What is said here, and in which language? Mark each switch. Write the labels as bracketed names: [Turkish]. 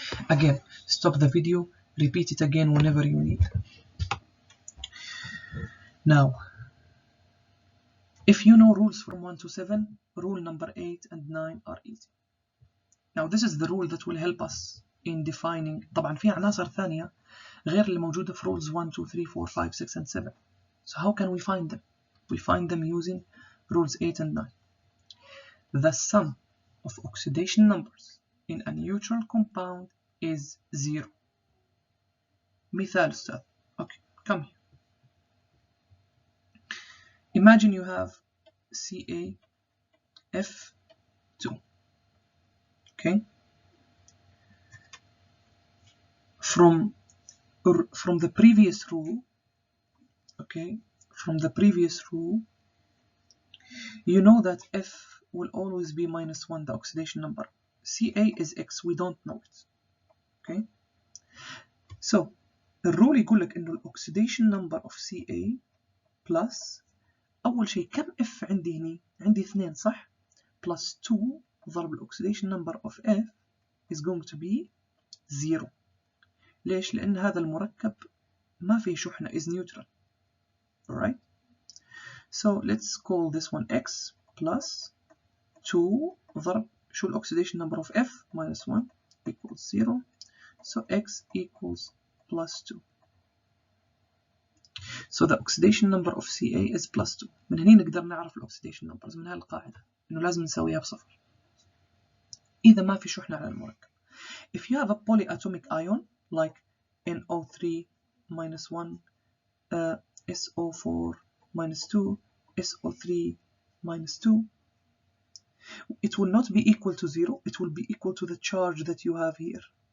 [English] Again, stop the video, repeat it again whenever you need. Now, if you know rules from 1 to 7, rule number 8 and 9 are easy. Now this is the rule that will help us in defining. [Arabic] طبعا في عناصر ثانية غير اللي موجودة في [English] rules 1, 2, 3, 4, 5, 6 and 7. So how can we find them? We find them using rules 8 and 9. The sum of oxidation numbers in a neutral compound is 0. [Arabic] مثال أستاذ. [English] Okay, come here. Imagine you have CaF2. Okay. From the previous rule, okay, from the previous rule, you know that F will always be -1, the oxidation number. Ca is X, we don't know it. Okay. [Arabic] So الرول يقول لك إنه الأكسيديشن number of Ca plus أول شيء كم F عندي هنا؟ عندي 2 صح؟ [English] plus 2 [Arabic] ضرب الأكسيديشن number of F [English] is going to be 0. [Arabic] ليش؟ لأن هذا المركب ما فيه شحنة [English] is neutral. Alright? So let's call this one X plus 2 [Arabic] ضرب شو الأكسيديشن [English] number of F -1 equals 0. So X equals +2. So the oxidation number of Ca is +2. [Arabic] من هنا نقدر نعرف الأكسيديشن numbers من هالقاعدة إنه لازم نسويها بصفر إذا ما في شحنة على المركب. [English] If you have a polyatomic ion like NO3 -1, SO4 -2, SO3 -2, it will not be equal to 0, it will be equal to the charge that you have here.